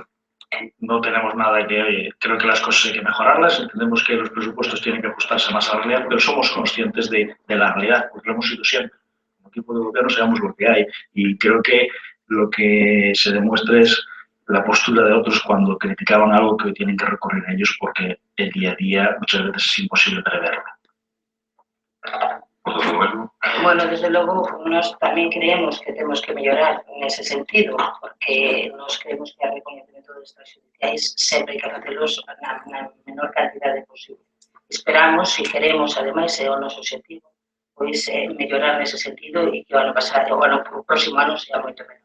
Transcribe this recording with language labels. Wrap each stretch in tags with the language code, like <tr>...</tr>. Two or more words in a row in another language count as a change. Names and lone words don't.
<es>No tenemos nada que, oye, creo que las cosas hay que mejorarlas, entendemos que los presupuestos tienen que ajustarse más a la realidad, pero somos conscientes de la realidad, porque lo hemos sido siempre. Equipo de gobierno sabemos lo que hay y creo que lo que se demuestra es la postura de otros cuando criticaban algo que hoy tienen que recurrir a ellos porque el día a día muchas veces es imposible preverlo.</es> <gl>Bueno, desde logo, nós tamén creemos que temos que mellorar nese sentido, porque nós creemos que a recoñecemento dos extrajudiciais sempre hai que facelos na menor cantidade posible. Esperamos, e queremos, ademais, é o noso objetivo, pois mellorar nese sentido e que o ano pasado, o próximo ano sea moito menor.</gl>